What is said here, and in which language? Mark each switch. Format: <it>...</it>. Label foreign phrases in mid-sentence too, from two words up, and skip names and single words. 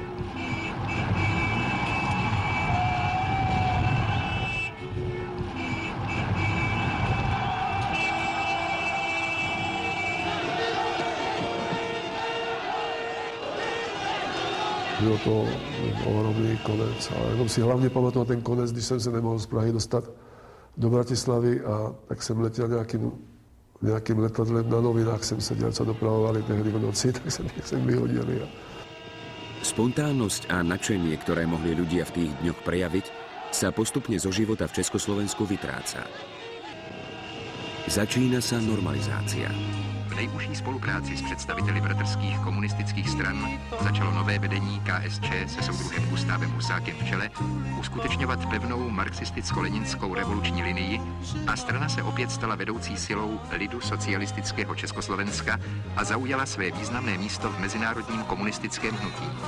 <cs>Byl to ohromný konec, ale jenom si hlavně pamatuju ten konec, když jsem se nemohl z Prahy dostat do Bratislavy a tak jsem letěl nějakým letadlem, na novinách jsem seděl, co dopravovali tehdy v noci, tak jsem vyhodili.</cs> <sk>Spontánnosť a nadšenie, ktoré mohli ľudia v tých dňoch prejaviť, sa postupne zo života v Československu vytráca. Začína sa normalizácia.</sk> <cs>V nejužší spolupráci s představiteli bratrských komunistických stran začalo nové vedení KSČ se soudruhem Gustávem Husákem v čele uskutečňovat pevnou marxisticko-leninskou revoluční linii a strana se opět stala vedoucí silou lidu socialistického Československa a zaujala své významné místo v mezinárodním komunistickém hnutí.</cs>